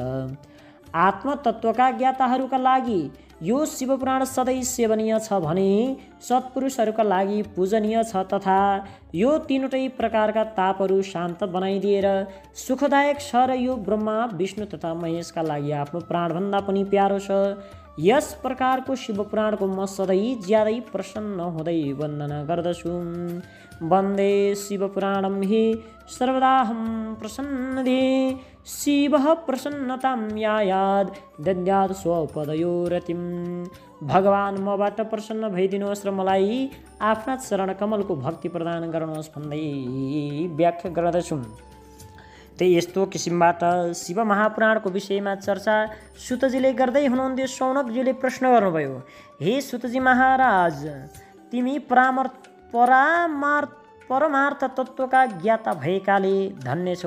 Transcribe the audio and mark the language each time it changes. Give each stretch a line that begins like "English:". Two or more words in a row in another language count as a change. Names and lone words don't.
Nepali: आत्मतत्त्वका ज्ञाताहरूका लागि यो शिवपुराण सधैँ सेवनीय छ भने सत्पुरुषहरूका लागि पूजनीय छ तथा यो तीनवटै प्रकारका तापहरू शान्त बनाइदिएर सुखदायक छ र यो ब्रह्मा, विष्णु तथा महेशका लागि आफ्नो प्राणभन्दा पनि प्यारो छ। यस प्रकारको शिवपुराणको म सधैँ ज्यादै प्रसन्न हुँदै वन्दना गर्दछु।
Sanskrit: वन्दे शिवपुराणं हि सर्वदाहं प्रसन्नदे शिवः प्रसन्नतां यायाद दद्यात् स्वपदयोरतिम्।
Nepali: भगवान् मबाट प्रसन्न भइदिनुहोस् र मलाई आफ्ना चरण कमलको भक्ति प्रदान गर्नुहोस् भन्दै व्याख्या गर्दछु। त्यही यस्तो किसिमबाट शिव महापुराणको विषयमा चर्चा सुतजीले गर्दै हुनुहुन्थ्यो। शौनकजीले प्रश्न गर्नुभयो, हे सुतजी महाराज, तिमी परमार्थ तत्त्वका ज्ञाता भएकाले धन्य छौ।